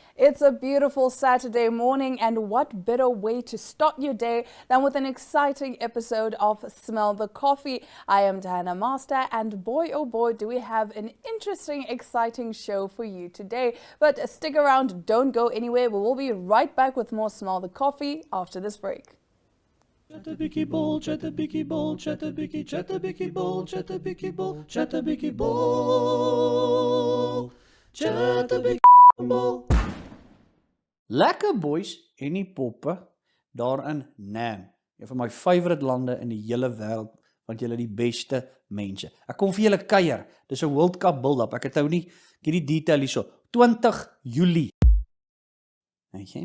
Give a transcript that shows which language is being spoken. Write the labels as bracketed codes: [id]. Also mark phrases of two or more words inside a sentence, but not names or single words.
[en] It's a beautiful Saturday morning, and what better way to start your day than with an exciting episode of Smell the Coffee. I am Diana Master, and boy oh boy do we have an interesting, exciting show for you today. But stick around, don't go anywhere. We will be right back with more Smell the Coffee after this break. Chattabiki ball, chattabiki ball, chattabiki, chattabiki ball, chattabiki ball, chattabiki ball, chattabiki ball. [af] Lekker boys en die poppe daar in Nam. Een van my favorite lande in die hele wêreld, want julle die beste mense. Ek kom vir julle kuier. Dis 'n World Cup build-up. Ek het nou nie hierdie detail hierso. 20 Julie. Okay.